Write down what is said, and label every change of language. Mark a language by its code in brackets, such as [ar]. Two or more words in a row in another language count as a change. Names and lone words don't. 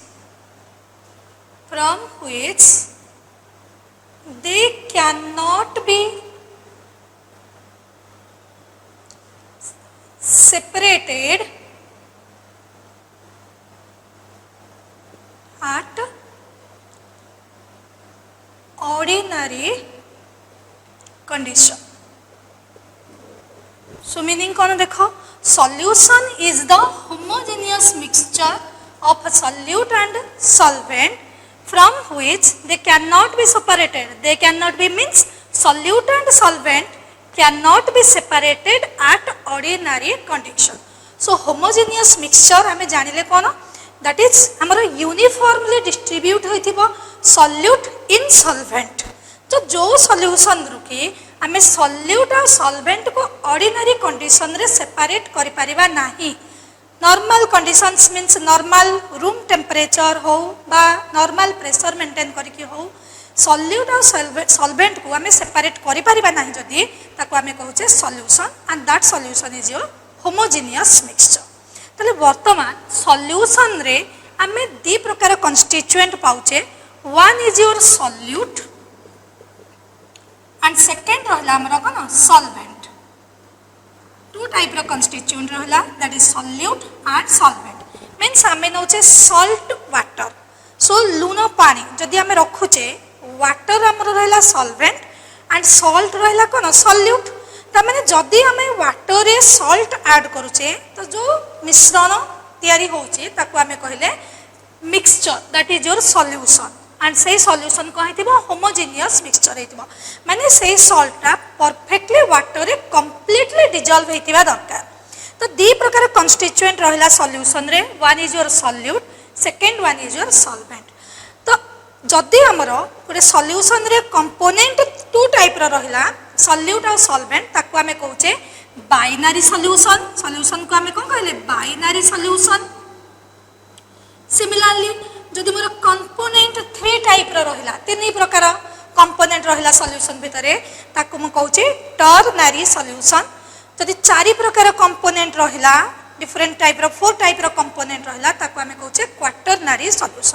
[en] they cannot be separated at ordinary condition. So meaning [or] କଣ ଦେଖ, [en] solution is the homogeneous mixture of solute and solvent from which they cannot be separated. They cannot be means solute and solvent cannot be separated at ordinary condition. So homogeneous mixture [or] ଆମେ ଜାଣିଲେ କଣ, [en] that is हमारा uniformly distribute होइथिबो solute in solvent. [or] ତ ଯୋ solution ରୁକି ଆମେ solute और solvent को [en] ordinary condition [or] रे separate କରି ପାରିବା ନାହିଁ. [en] Normal conditions means normal room temperature [or] ହୋ ବା [en] normal pressure maintain [or] କରିକି ହୋ [en] solute और solvent [or] କୁ ଆମେ [en] separate [or] କରି ପାରିବା ନାହିଁ ଯଦି ତାକୁ ଆମେ କହୁଛେ [en] solution and that solution is your homogeneous mixture. [or] ତଳେ ବର୍ତ୍ତମାନ solution ରେ ଆମେ ଦି ପ୍ରକାର constituent पाउचे. [en] One is your solute and second [or] ରହିଲା ଆମର କଣ [en] solvent. Two type of constituent रहला, that is solute and solvent. [or] Means ଆମେ ନଉଛେ [en] salt water. [or] So ଲୁଣ ପାଣି ଯଦି ଆମେ ରଖୁଛେ water ଆମର ରହିଲା [en] solvent and salt [or] ରହିଲା କଣ solute. ତ ମାନେ ଯଦି ଆମେ water रे [en] salt add [or] କରୁଛେ ତ ଯୋ ମିଶ୍ରଣ ତିଆରି ହେଉଛେ ତାକୁ ଆମେ କହିଲେ mixture, [en] that is your solution. And say solution [or] କୁ ହେଇଥିବ [en] homogeneous mixture [or] ହେଇଥିବ ମାନେ ସେ salt टा [en] perfectly water [or] रे [en] completely dissolve [or] ହେବା ଦରକାର. ତ ଦି ପ୍ରକାର [en] constituent रहला solution रे, one is your solute, second one is your solvent. [or] ତ ଯଦି ଆମର ପୁରେ solution रे [en] component two type [or] ର ରହିଲା solute और solvent ତାକୁ ଆମେ କହୁଛେ [en] binary solution. [or] Solution କୁ ଆମେ କଣ କହିଲେ [en] binary solution. [or] Similarly ଯଦି ମୋର [en] component three type [or] ର ରହିଲା, ତିନି ପ୍ରକାର କମ୍ପୋନେଣ୍ଟ ରହିଲା ସଲ୍ୟୁସନ ଭିତରେ ତାକୁ ମ କହୁଛି [en] ternary solution. [or] ଯଦି ଚାରି ପ୍ରକାର କମ୍ପୋନେଣ୍ଟ ରହିଲା [en] different type [or] रो [en] four type [or] ର କମ୍ପୋନେଣ୍ଟ ରହିଲା ତାକୁ ଆମେ କହୁଛେ [en] quaternary solution.